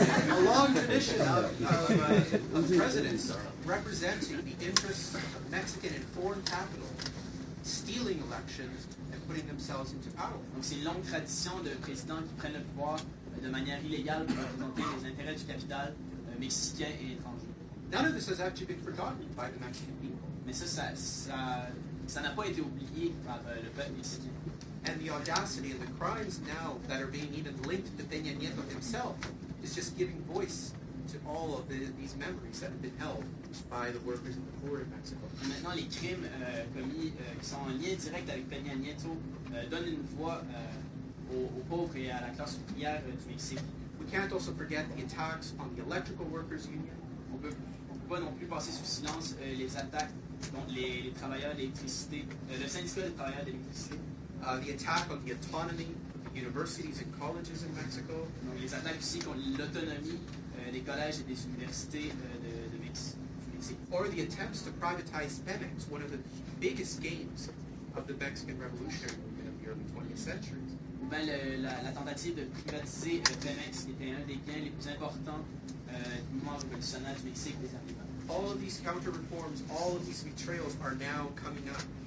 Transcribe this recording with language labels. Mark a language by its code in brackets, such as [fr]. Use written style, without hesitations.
[en] A long tradition of presidents representing the interests of Mexican and foreign capital, stealing elections and putting themselves into power. [fr] Donc c'est une longue tradition de présidents qui prennent le pouvoir de manière illégale pour représenter les intérêts du capital mexicain et étranger. [en] None of this has actually been forgotten by the Mexican people. [fr] Mais ça n'a pas été oublié par le peuple mexicain. [en] And the audacity and the crimes now that are being even linked to Peña Nieto himself is just giving voice to all of these memories that have been held by the workers in the Foro in Mexico. [fr] Et maintenant, les crimes commis qui sont en lien direct avec Peña Nieto donnent une voix aux pauvres et à la classe ouvrière du Mexique. [en] We can't also forget the attacks on the electrical workers union. [fr] On peut pas non plus passer sous silence les attaques contre les travailleurs d'électricité, le syndicat des travailleurs d'électricité. [en] The attack on the autonomy of the universities and colleges in Mexico. [fr] Donc les attaques aussi contre l'autonomie des collèges et des universités de Mexique. [en] Or the attempts to privatize Pemex, one of the biggest gains of the Mexican revolutionary movement of the early 20th century. [fr] Ou bien la tentative de privatiser Pemex, qui était un des gains les plus importants du mouvement révolutionnaire du Mexique des années 20. [en] All of these counter-reforms, all of these betrayals are now coming up.